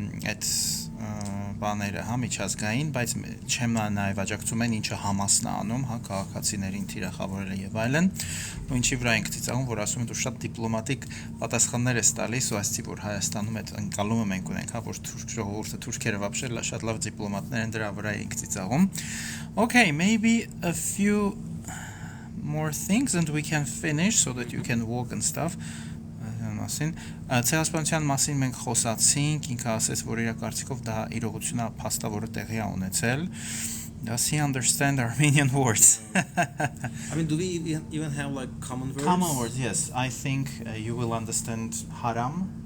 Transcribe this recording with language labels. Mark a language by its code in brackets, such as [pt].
[hy] այդ բաները միջազգային, բայց չեմ նաև աջակցում են ինչը Համասն է անում, քաղաքացիներին թիրախավորել է եւ այլն, ու ինչի վրա ենք ծիծաղում, որ ասում են դու շատ դիպլոմատիկ պատասխաններ ես տալիս, ու ասեցի, որ Հայաստանում այդ ընկալումը մենք ունենք, որ թուրք ժողովուրդը թուրքերը вообще շատ լավ դիպլոմատներ են, դրա վրա ենք ծիծաղում. [en] Okay, maybe a few more things and we can finish so that you can walk and stuff. [hy] Ցեղասպանության մասին մենք խոսացինք, ինքը ասեց, որ իր կարծիքով դա իրողությունն է, փաստավորը տեղի է ունեցել, [en] Does he understand Armenian words? I mean, do we even have like common words? Common words, yes. I think you will understand haram.